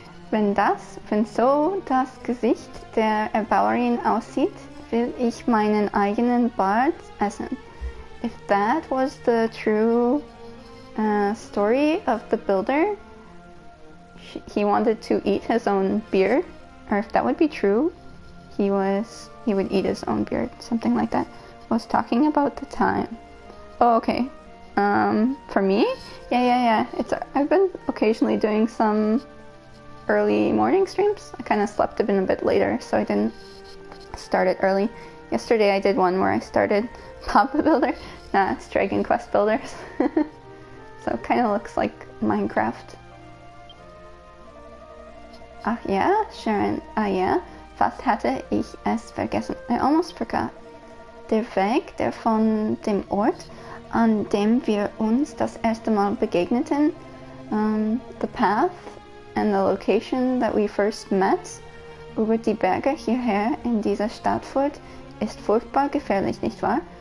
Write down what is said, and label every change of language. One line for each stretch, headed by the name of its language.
German: Wenn so das Gesicht der Erbauerin aussieht, will ich meinen eigenen Bart essen.
English: If that was the true story of the builder, he wanted to eat his own beard, or if that would be true, he would eat his own beard, something like that. Was talking about the time. Oh, okay. For me? Yeah. I've been occasionally doing some early morning streams. I kind of slept a bit later, so I didn't start it early. Yesterday I did one where I started Papa Builder. Nah, it's Dragon Quest Builders. So it kind of looks like Minecraft.
German: Ach ja, Charon. Ah ja, fast hatte ich es vergessen.
English: I almost forgot.
German: Der Weg, der von dem Ort, an dem wir uns das erste Mal begegneten,
English: the path and the location that we first met,
German: über die Berge hierher in dieser Stadtfurt, ist furchtbar gefährlich, nicht wahr?